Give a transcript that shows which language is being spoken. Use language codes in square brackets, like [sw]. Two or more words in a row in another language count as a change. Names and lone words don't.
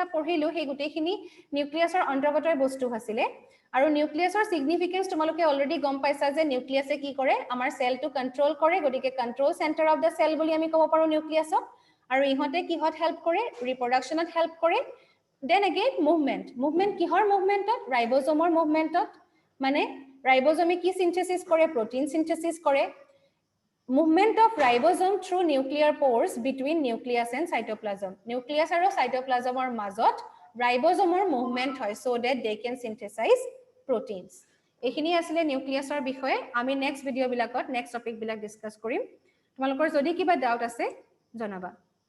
[as] পঢ়িলো সেই গোটেইখিনি নিউক্লিয়াছৰ অন্তৰ্গতৰ বস্তু আছিল আৰু নিউক্লিয়াছৰ সিগনিফিকেন্স তোমালোকে অলৰেডি গম পাইছা যে নিউক্লিয়াছে কি কৰে আমাৰ সেলটো কন্ট্ৰোল কৰে গতিকে কন্ট্ৰোল [en] centre of the cell [as] বুলি আমি ক'ব পাৰো নিউক্লিয়াছক আৰু ইহতে কিহত হেল্প কৰে ৰিপ্ৰডাকচনত হেল্প কৰে দেন [en] again movement [as] কিহৰ মুভমেন্টত ৰাইবোজোমৰ মুভমেন্টত মানে ৰাইবোজোমে কি সিনথেসিস কৰে [en] protein synthesis [as] কৰে [en] movement of ribosome through nuclear pores between nucleus and cytoplasm [as] nucleus আৰু cytoplasmৰ মাজত [en] ribosomৰ movement [as] হয় [en] so that they can synthesize proteins [as] এইখিনি আছিল নিউক্লিয়াছৰ বিষয়ে আমি [en] next video [as] বিলাকত [en] next topic [as] বিলাক ডিসকাস কৰিম তোমালোকৰ যদি কিবা ডাউট আছে জনাবা